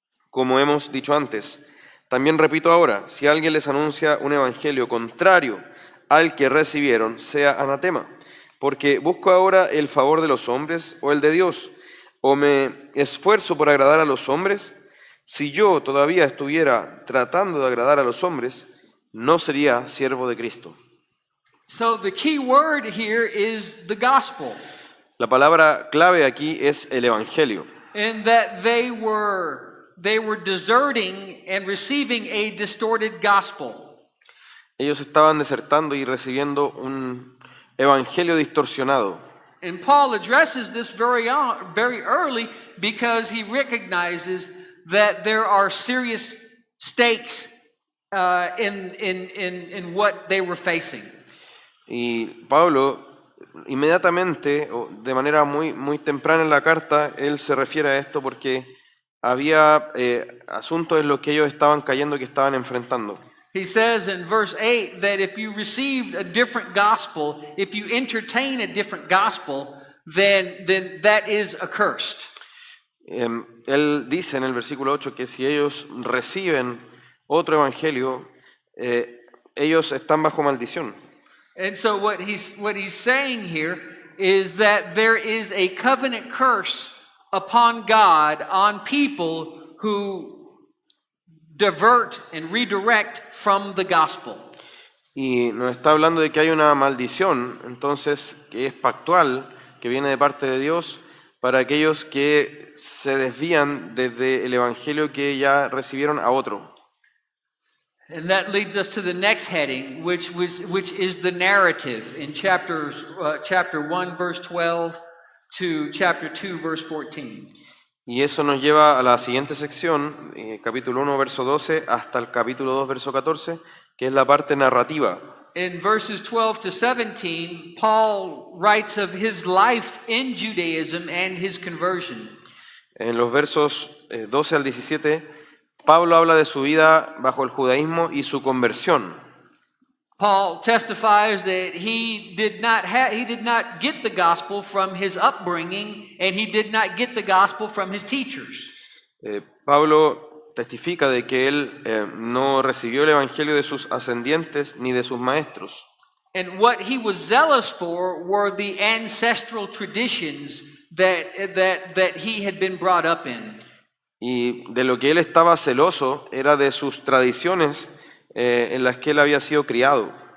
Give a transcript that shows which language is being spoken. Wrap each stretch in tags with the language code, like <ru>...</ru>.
<es>Como hemos dicho antes, también repito ahora, si alguien les anuncia un evangelio contrario al que recibieron, sea anatema. Porque busco ahora el favor de los hombres o el de Dios, o me esfuerzo por agradar a los hombres. Si yo todavía estuviera tratando de agradar a los hombres, no sería siervo de Cristo.</es> <en>So the key word here is the gospel.</en> <es>La palabra clave aquí es el evangelio.</es> <en>In that they were deserting and receiving a distorted gospel.</en> <es>Ellos estaban desertando y recibiendo un evangelio distorsionado.</es> <en>And Paul addresses this very early because he recognizes that there are serious stakes in what they were facing.</en> <es>Y Pablo, inmediatamente, o de manera muy temprana en la carta, él se refiere a esto porque había asuntos en los que ellos estaban cayendo, que estaban enfrentando.</es> <en>He says in verse 8 that if you received a different gospel, if you entertain a different gospel, then that is accursed.</en> <es>Él dice en el versículo 8 que si ellos reciben otro evangelio, ellos están bajo maldición.</es> <en>And so what he's saying here is that there is a covenant curse upon God on people who divert and redirect from the gospel.</en> <es>Y nos está hablando de que hay una maldición, entonces, que es pactual, que viene de parte de Dios, para aquellos que se desvían desde el evangelio que ya recibieron a otro.</es> <en>And that leads us to the next heading, which is the narrative in chapter 1, verse 12 to chapter 2, verse 14.</en> <es>Y eso nos lleva a la siguiente sección, capítulo 1, verso 12, hasta el capítulo 2, verso 14, que es la parte narrativa.</es> <en>In verses 12 to 17, Paul writes of his life in Judaism and his conversion.</en> <es>En los versos 12 al 17, Pablo habla de su vida bajo el judaísmo y su conversión.</es> <en>Paul testifies that he did not get the gospel from his upbringing, and he did not get the gospel from his teachers.</en> <es>Pablo testifica de que él no recibió el evangelio de sus ascendientes ni de sus maestros.</es> <en>And what he was zealous for were the ancestral traditions that he had been brought up in.</en> <es>Y de lo que él estaba celoso era de sus tradiciones en las que él había sido criado.</es>